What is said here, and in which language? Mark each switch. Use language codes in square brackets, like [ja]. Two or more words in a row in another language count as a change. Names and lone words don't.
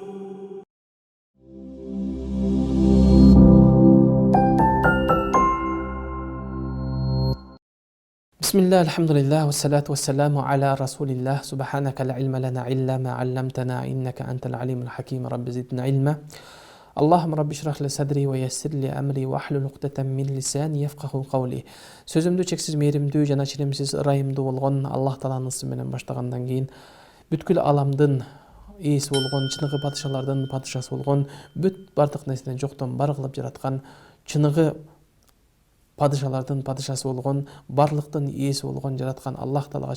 [ar] بسم الله الحمد لله والصلاة والسلام على رسول الله سبحانك لا علم لنا إلا ما علمتنا إنك أنت العليم الحكيم رب زدنا علما اللهم رب اشرح لي صدري ويسر لي أمري واحلل عقدة من لساني يفقهوا قولي. [ky] Сөзімді чексіз мейірімді жана чиремсиз ырайымды болгон Аллах Тааланын исми менен баштагандан кийин бүткүл аламдын ээси болгон, чыныгы падышалардын падышасы болгон, бүт бардык нерсени жоктон бар кылып жараткан, чыныгы падышалардын падышасы болгон, барлыктын ээси болгон жараткан Аллах Таалага